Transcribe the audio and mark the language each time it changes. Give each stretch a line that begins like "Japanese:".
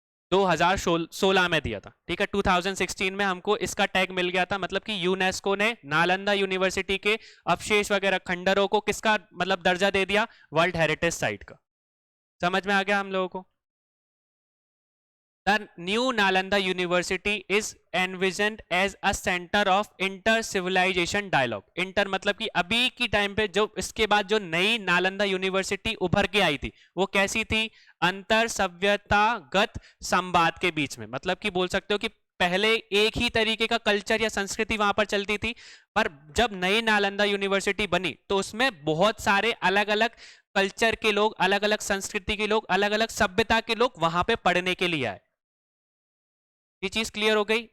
Hindi: 2016 में दिया था। ठीक है, 2016 में हमको इसका टैग मिल गया था। मतलब कि यूनेस्को ने नालंदा यूनिवर्सिटी के अवशेष वगैरह खंडरों को किसका मतलब दर्जा दे दिया? वर्ल्ड हेरिटेज साइट का। समझ में आ गया हम लोगों को?
English: The new Nalanda University is envisioned as a center of inter-civilization dialogue.
Hindi: Inter मतलब कि अभी की टाइम पे जो इसके बाद जो नई नालंदा यूनिवर्सिटी उभर के आई थी वो कैसी थी? अंतर सभ्यतागत संवाद के बीच में। मतलब कि बोल सकते हो कि पहले एक ही तरीके का कल्चर या संस्कृति वहां पर चलती थी, पर जब नई नालंदा यूनिवर्सिटी बनी तो उसमें बहुत सारे अलग अलग कल्चर के लोग, अलग अलग संस्कृति के लोग, अलग अलग सभ्यता के लोग वहां पे पढ़ने के लिए आए। ये चीज क्लियर हो गई।